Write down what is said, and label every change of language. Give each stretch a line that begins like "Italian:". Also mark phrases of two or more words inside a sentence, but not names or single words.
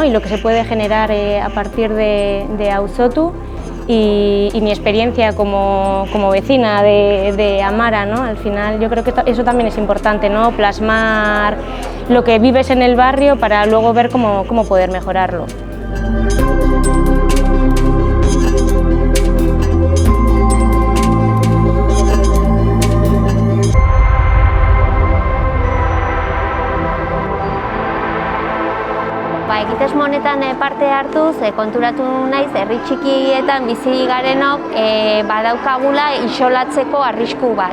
Spanish: Y lo que se puede generar a partir de Ausotu y mi experiencia como vecina de Amara, ¿no? Al final yo creo que eso también es importante, ¿no? Plasmar lo que vives en el barrio para luego ver cómo poder mejorarlo.
Basque: Egitasmo honetan parte hartuz, konturatu naiz herri txikietan bizi garenok badaukagula isolatzeko arrisku bat.